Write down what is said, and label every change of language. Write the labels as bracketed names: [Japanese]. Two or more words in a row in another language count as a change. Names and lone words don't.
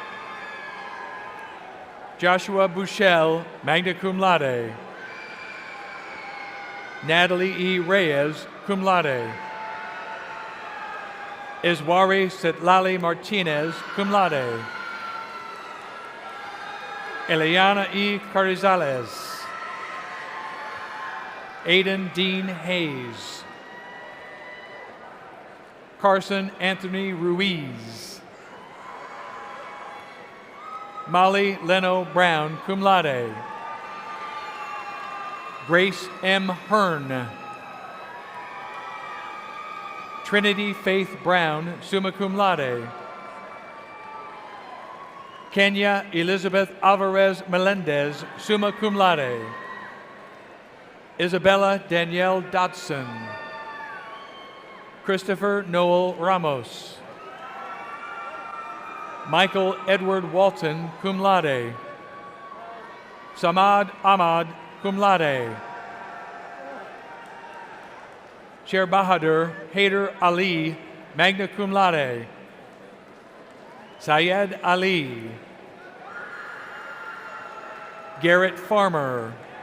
[English] Joshua Bushell, [Latin] magna cum laude. [English] Natalie E. Reyes, [Latin] cum laude. [English] Iswari Sitlali Martinez, [Latin] cum laude. [English] Eliana E. Carizales. Aiden Dean Hayes. Carson Anthony Ruiz. Molly Leno Brown, [Latin] cum laude. [English] Grace M. Hearn. Trinity Faith Brown, [Latin] summa cum laude. [English] Kenya Elizabeth Alvarez Melendez, [Latin] summa cum laude. [English] Isabella Danielle Dodson. Christopher Noel Ramos. Michael Edward Walton, [Latin] cum laude. [English] Samad Ahmad, [Latin] cum laude. [English] Sher Bahadur Haider Ali, [Latin] magna cum laude. [English] Syed Ali. Garrett Farmer.